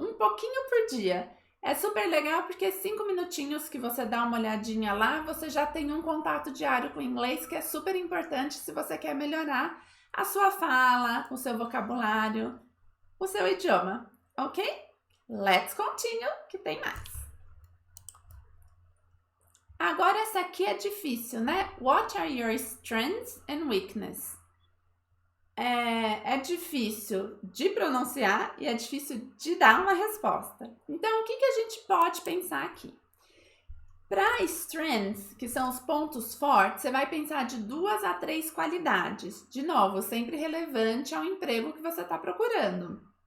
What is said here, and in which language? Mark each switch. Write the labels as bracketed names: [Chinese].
[Portuguese] Um pouquinho por dia. É super legal porque 5 minutinhos que você dá uma olhadinha lá, você já tem um contato diário com o inglês, que é super importante se você quer melhorar a sua fala, o seu vocabulário, o seu idioma, ok? [English] Let's continue, [Portuguese] que tem mais. Agora essa aqui é difícil, né? [English] What are your strengths and weaknesses? [Portuguese] É difícil de pronunciar e é difícil de dar uma resposta. Então, o que a gente pode pensar aqui? Para strengths, que são os pontos fortes, você vai pensar de 2 a 3 qualidades. De novo, sempre relevante ao emprego que você está procurando.